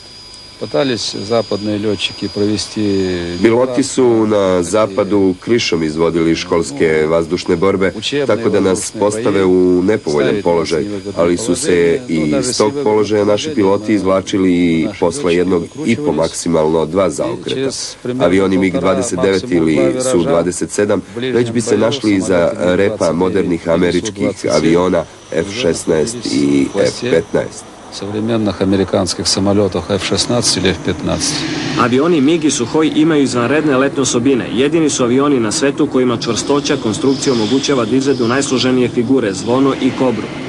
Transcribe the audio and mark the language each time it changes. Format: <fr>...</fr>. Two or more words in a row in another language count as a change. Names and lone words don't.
<sr>Piloti su na zapadu krišom izvodili školske vazdušne borbe, tako da nas postave u nepovoljan položaj, ali su se i iz tog položaja naši piloti izvlačili i posle jednog i po maksimalno 2 zaokreta. Avioni MiG-29 ili Su-27 već bi se našli iza repa modernih američkih aviona F-16 i F-15.</sr> <ru>Современных американских самолетах F-16 или F-15.</ru> <sr>Avioni MiG i Suhoj imaju izvanredne letne osobine. Jedini su avioni na svetu kojima čvrstoća konstrukcije omogućava da izvedu najsloženije figure, zvono i kobru.</sr>